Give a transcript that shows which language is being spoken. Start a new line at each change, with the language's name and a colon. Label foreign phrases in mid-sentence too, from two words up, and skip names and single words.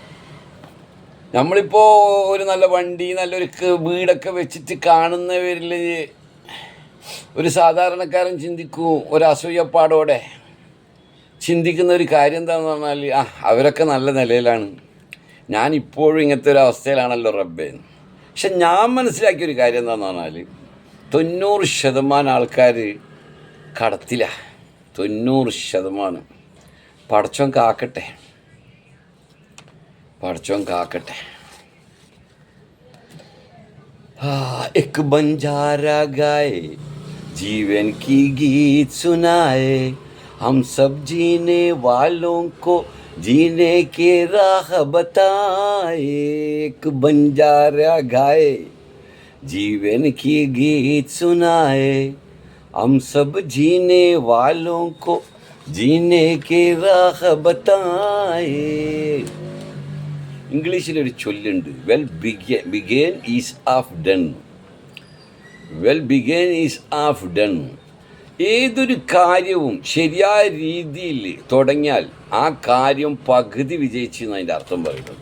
Malayalam: നമ്മളിപ്പോൾ ഒരു നല്ല വണ്ടി, നല്ലൊരു വീടൊക്കെ വെച്ചിട്ട് കാണുന്നവരിൽ ഒരു സാധാരണക്കാരൻ ചിന്തിക്കും, ഒരു അസൂയപ്പാടോടെ ചിന്തിക്കുന്ന ഒരു കാര്യം എന്താണെന്ന് പറഞ്ഞാൽ, അവരൊക്കെ നല്ല നിലയിലാണ്, ഞാൻ ഇപ്പോഴും ഇങ്ങനത്തെ ഒരു അവസ്ഥയിലാണല്ലോ റബ്ബേ. പക്ഷെ ഞാൻ മനസ്സിലാക്കിയൊരു കാര്യം എന്താണെന്ന് പറഞ്ഞാൽ 90% ആൾക്കാർ കടത്തിലാണ്. 90%. പടച്ചോൻ കാക്കട്ടെ. പടച്ചോൻ കാക്കട്ടെ.
Hindi: एक बंजारा गाए जीवन की गीत सुनाए, हम सब जीने वालों को जीने की राह बताए. एक बंजारा गाए जीवन की गीत सुनाए, हम सब जीने वालों को जीने की राह बताए.
Malayalam: ഇംഗ്ലീഷിലൊരു ചൊല്ലുണ്ട്,
English: begun is half done. begun is half done.
Malayalam: ഏതൊരു കാര്യവും ശരിയായ രീതിയിൽ തുടങ്ങിയാൽ ആ കാര്യം പകുതി വിജയിച്ചു എന്ന് അതിൻ്റെ അർത്ഥം പറയുന്നത്.